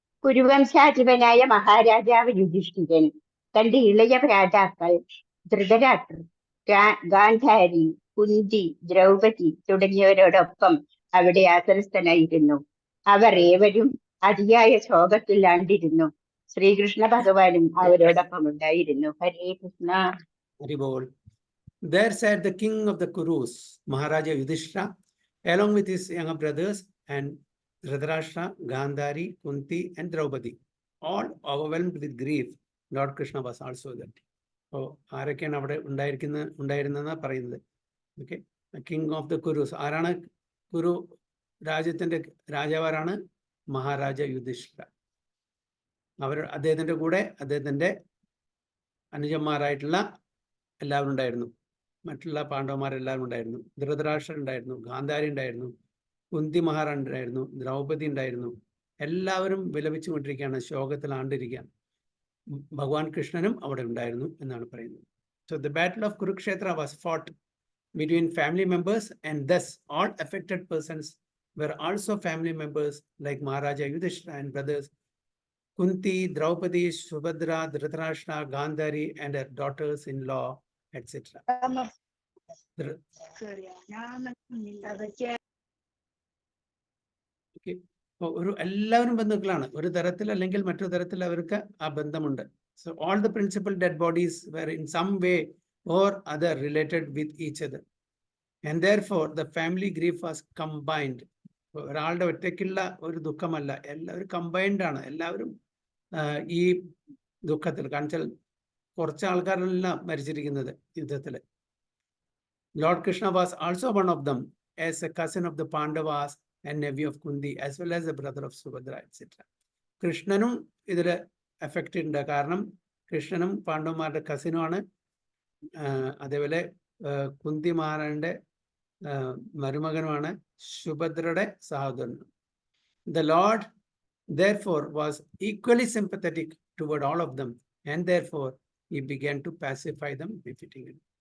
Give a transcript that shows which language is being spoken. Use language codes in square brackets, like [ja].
[ml] കുരുവംശാധിപനായ മഹാരാജാവ് യുധിഷ്ഠിരൻ തന്റെ ഇളയ രാജാക്കൾ ധൃതരാഷ്ട്രർ, ഗാന്ധാരി, കുന്തി, ദ്രൗപദി തുടങ്ങിയവരോടൊപ്പം അവിടെ ആസനസ്ഥനായിരുന്നു. അവർ ഏവരും അതിയായ ശോകത്തിൽ ആണ്ടിരുന്നു. ശ്രീകൃഷ്ണ ഭഗവാനും അവരോടൊപ്പം ഉണ്ടായിരുന്നു. ഹരേ Krishna. [en] There sat the king of the Kurus, Maharaja Yudhishthira, along with his younger brothers and Dhritarashtra, Gandhari, Kunti, and Draupadi, all overwhelmed with grief. Lord Krishna was also there. [ml] അപ്പോൾ ആരൊക്കെയാണ് അവിടെ ഉണ്ടായിരുന്നെന്നാണ് പറയുന്നത്. [en] Okay, king of the Kurus. [ml] ആരാണ് കുരു രാജ്യത്തിൻ്റെ രാജാവാരാണ്? മഹാരാജ യുധിഷ്ഠിര. അദ്ദേഹത്തിൻ്റെ കൂടെ അദ്ദേഹത്തിൻ്റെ അനുജന്മാരായിട്ടുള്ള എല്ലാവരും ഉണ്ടായിരുന്നു. മറ്റുള്ള പാണ്ഡവന്മാരെല്ലാവരും ഉണ്ടായിരുന്നു. ധൃതരാഷ്ട്രൻ ഉണ്ടായിരുന്നു, ഗാന്ധാരി ഉണ്ടായിരുന്നു, കുന്തി മഹാറാണി ഉണ്ടായിരുന്നു, ദ്രൗപദി ഉണ്ടായിരുന്നു. എല്ലാവരും വിലപിച്ചുകൊണ്ടിരിക്കുകയാണ്, ശോകത്തിലാണ്ടിരിക്കുകയാണ്. ഭഗവാൻ കൃഷ്ണനും അവിടെ ഉണ്ടായിരുന്നു എന്നാണ് പറയുന്നത്. [en] So the battle of Kurukshetra was fought between family members, and thus all affected persons were also family members like Maharaja Yudhishthira and brothers Kunti, Draupadi, Subhadra, Dhritarashtra, Gandhari and her daughters-in-law, etc. [ml] Okay. എല്ലാവരും ബന്ധുക്കളാണ്. ഒരു തരത്തിൽ അല്ലെങ്കിൽ മറ്റൊരു തരത്തിൽ അവർക്ക് ആ ബന്ധമുണ്ട്. [en] So all the principal dead bodies were in some way or other related with each other, and therefore the family grief was combined. [ml] ഒരാളുടെ ഒറ്റയ്ക്കുള്ള ഒരു ദുഃഖമല്ല, എല്ലാവരും കമ്പൈൻഡ് ആണ്. എല്ലാവരും ഈ ദുഃഖത്തിൽ കാണിച്ചാൽ കുറച്ച് ആൾക്കാരല്ല മരിച്ചിരിക്കുന്നത് യുദ്ധത്തിൽ. [en] Lord Krishna was also one of them as a cousin of the Pandavas and nephew of Kundi, as well as the brother of Subhadra, etc. [ml] കൃഷ്ണനും ഇതിൽ എഫക്റ്റ് ഉണ്ട്. കാരണം കൃഷ്ണനും പാണ്ഡവന്മാരുടെ കസിനുമാണ്. അതേപോലെ കുന്തി മഹാരാണിയുടെ മരുമകനുമാണ്, സുഭദ്രയുടെ സഹോദരനും. [en] The Lord therefore was equally sympathetic toward all of them, and therefore he began to pacify them befittingly.